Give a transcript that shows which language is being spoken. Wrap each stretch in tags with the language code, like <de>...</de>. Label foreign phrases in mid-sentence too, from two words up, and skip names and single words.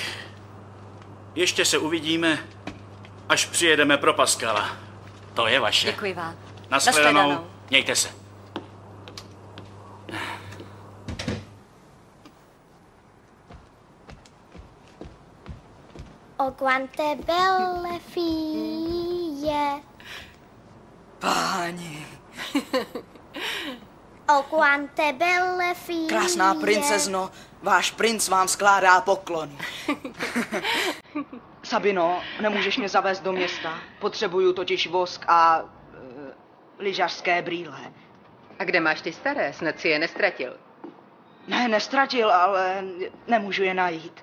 <cs>Ještě se uvidíme, až přijedeme pro Pascala. To je vaše. Děkuji vám. Nashledanou. Mějte se.</cs> <it>O quante belle figlie.</it> <cs>Páni,</cs> <it>O quante belle figlie.</it> <cs>Krásná princezno, váš princ vám skládá poklon. Sabino, nemůžeš mě zavést do města. Potřebuju totiž vosk a lyžařské brýle. A kde máš ty staré? Snad si je nestratil. Ne, nestratil, ale nemůžu je najít.</cs>